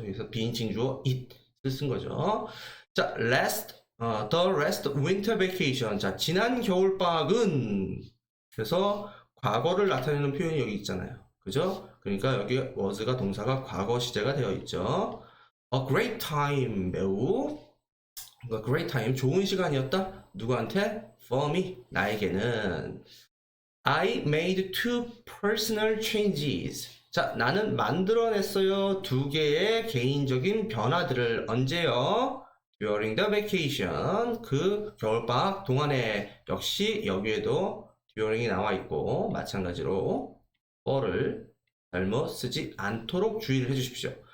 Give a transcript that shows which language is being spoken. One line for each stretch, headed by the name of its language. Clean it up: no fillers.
Korean: 그래서 비인칭 주어 it을 쓴 거죠. 자,
English: the last winter vacation.
Korean: 자, 지난 겨울방학은 그래서 과거를 나타내는 표현이 여기 있잖아요. 그죠? 그러니까 여기 was가 동사가 과거 시제가 되어 있죠.
English: A great time.
Korean: 매우
English: great time.
Korean: 좋은 시간이었다. 누구한테?
English: For me.
Korean: 나에게는.
English: I made 2 personal changes.
Korean: 자, 나는 만들어냈어요. 2개의 개인적인 변화들을. 언제요?
English: During the vacation.
Korean: 그 겨울방학 동안에. 역시 여기에도 during이 나와 있고 마찬가지로 for를 잘못 쓰지 않도록 주의를 해주십시오.